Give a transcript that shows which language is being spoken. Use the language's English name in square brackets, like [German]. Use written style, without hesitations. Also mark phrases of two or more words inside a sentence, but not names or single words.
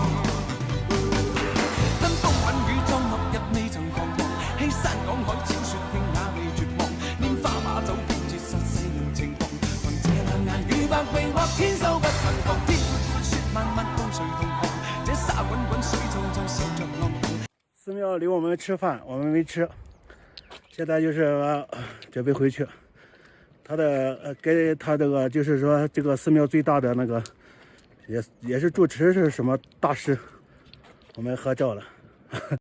[Chinese] 吞風品雨裝落日未曾彷徨，欺山趕海淺雪徑也未絕望，拈花把酒偏折殺世人情狂，憑這兩眼與百臂或千手不能防，天闊闊雪漫漫風隨同航，這沙滾滾水皺皺笑着浪蕩。寺廟領我們吃飯，我們沒吃，現在就是準備回去。他的给他这个就是说，这个寺廟最大的那个也是住持是什麼大師，我們合照了。